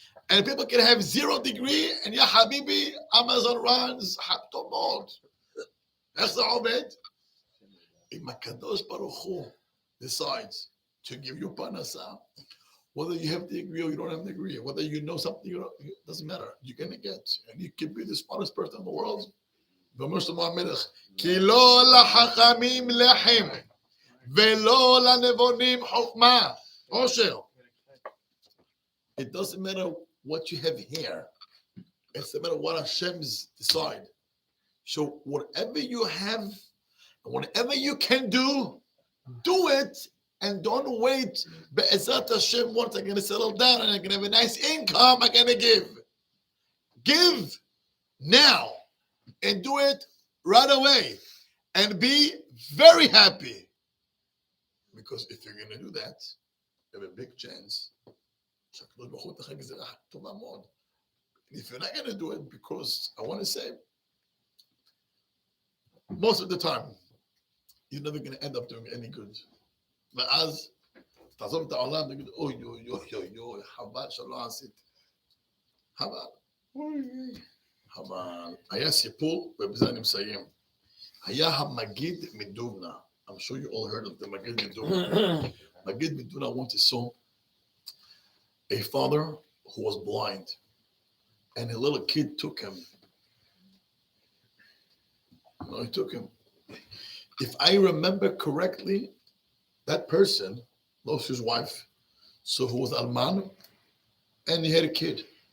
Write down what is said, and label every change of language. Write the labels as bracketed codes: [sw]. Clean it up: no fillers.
[en] And people can have 0 degree and ya habibi, Amazon runs, [he] טוב מאוד. איך זה עובד? אם הקדוש ברוך הוא [en] decides to give you parnasa, whether you have the degree or you don't have the degree, whether you know something or not, it doesn't matter. You're going to get, and you can be the smartest person in the world. [he] כי לא לחכמים לחם ולא לנבונים חוכמה. עושר. [en] It doesn't matter what you have here. It's no matter what Hashem's decide. So whatever you have, whatever you can do it, and don't wait. Be'ezrat Hashem, once I'm going to settle down and I'm going to have a nice income, I'm going to give. Give now and do it right away and be very happy. Because if you're going to do that, you have a big chance. And if you're not going to do it, because I want to say, most of the time, you're never going to end up doing any good. [he] ואז תעזוב את העולם, תגיד, אוי, אוי, אוי, אוי, אוי, חבל שלא עשית. חבל. היה סיפור, ובזה אני מסיים. היה המגיד מדובנה. [en] I'm sure you all heard of the מגיד מדובנה. מגיד מדובנה once saw a father who was blind, and a little kid took him. He took him. If I remember correctly, that person lost his wife, so who was Alman, and he had a kid.